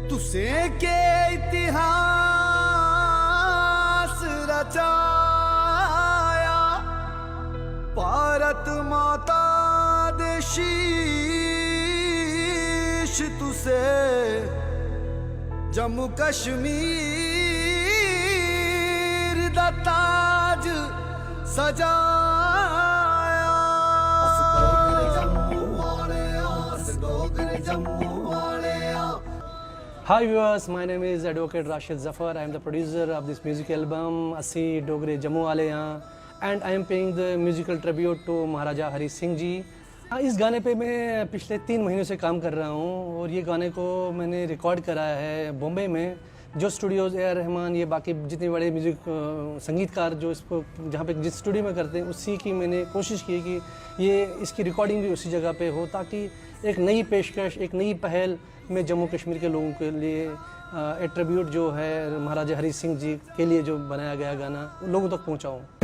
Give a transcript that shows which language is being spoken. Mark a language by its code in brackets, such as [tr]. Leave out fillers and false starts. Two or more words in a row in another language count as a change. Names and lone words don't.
[doi] तुसे के इतिहास रचाया, भारत माता दे शीश तुसे जम्मू कश्मीर दा ताज सजाया। अस डोगरे जम्मू वाले अस डोगरे जम्मू वाले। [en] Hi viewers, my name is Advocate Rashid Zafar. I am the producer of this music album Assi Dogre Jammu Wale Yahan, and I am paying the musical tribute to Maharaja Hari Singh जी। [hi] इस गाने पे मैं पिछले 3 महीनों से काम कर रहा हूँ और ये गाने को मैंने रिकॉर्ड कराया है बॉम्बे में, जो स्टूडियोज़ ए आर रहमान, ये बाकी जितने बड़े म्यूज़िक संगीतकार जो इसको जहाँ पे जिस स्टूडियो में करते हैं उसी की मैंने कोशिश की कि ये इसकी रिकॉर्डिंग भी उसी जगह पे हो, ताकि एक नई पेशकश, एक नई पहल मैं जम्मू कश्मीर के लोगों के लिए [en] a tribute [hi] जो है महाराजा हरी सिंह जी के लिए जो बनाया गया गाना लोगों तक पहुँचाऊँ।